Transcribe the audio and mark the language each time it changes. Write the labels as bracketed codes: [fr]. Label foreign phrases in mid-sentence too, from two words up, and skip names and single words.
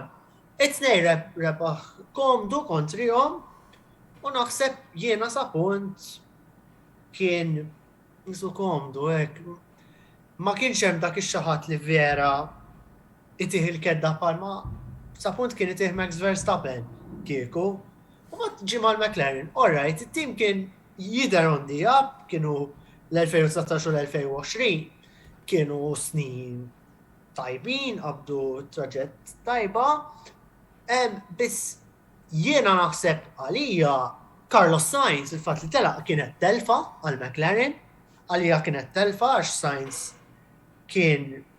[mt] It-tnej rebaħ komdu kontrihom u naħseb jiena sa punt kien nisu komdu hekk. Ma kienx hemm dak ix-xaħat li vera itih il-kedda palma sa punt kien itih Max Verstappen kieku. U ma ġi mal-McLaren. [en] All right, [mt] it-tim kien jidher [en] on the up, [mt] kienu l-2019 u l-2020 kienu snin tajbin, qabdu traġett tajba. Biss jiena naħseb għalija Carlos Sainz il-fatt li telaq kienet telfa għal McLaren, għalija kienet telfa għax Sainz kien